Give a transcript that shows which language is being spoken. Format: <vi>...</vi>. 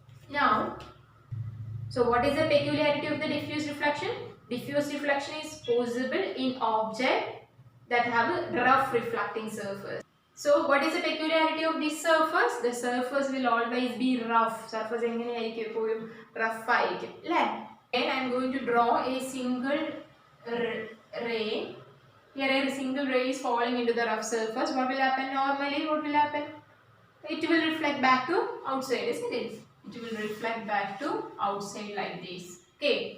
<en>Now, so what is the peculiarity of the diffuse reflection? Diffuse reflection is possible in objects that have a rough reflecting surface. So what is the peculiarity of this surface? The surface will always be rough.</en> <ml>Surface എങ്ങനെയായിരിക്കും? എപ്പോഴും rough ആയിരിക്കും, അല്ലേ?</ml> <en>And I am going to draw a single ray. Here a single ray is falling into the rough surface. What will happen? Normally, what will happen? It will reflect back to outside, isn't it? It will reflect back to outside like this. Okay.</en>